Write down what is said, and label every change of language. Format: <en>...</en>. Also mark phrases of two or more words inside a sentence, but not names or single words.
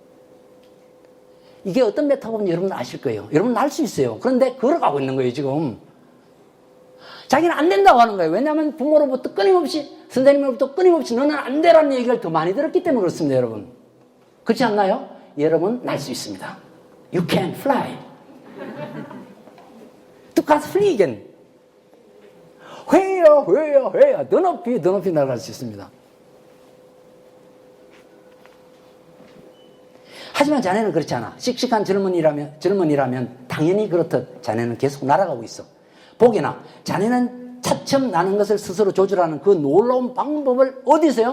<ko>이게 어떤 메타포인지 여러분 아실 거예요. 여러분 알 수 있어요. 그런데 걸어가고 있는 거예요, 지금. 자기는 안 된다고 하는 거예요. 왜냐하면 부모로부터 끊임없이, 선생님으로부터 끊임없이 너는 안 되라는 얘기를 더 많이 들었기 때문에 그렇습니다, 여러분. 그렇지 않나요? 여러분, 날 수 있습니다.</ko> <en>You can fly.</en> <de>Du kannst fliegen.</de> <ko>회야. 더 높이 날아갈 수 있습니다. 하지만 자네는 그렇지 않아. 씩씩한 젊은이라면 당연히 그렇듯 자네는 계속 날아가고 있어. 보게나 자네는 차츰 나는 것을 스스로 조절하는 그 놀라운 방법을 어디서요?</ko>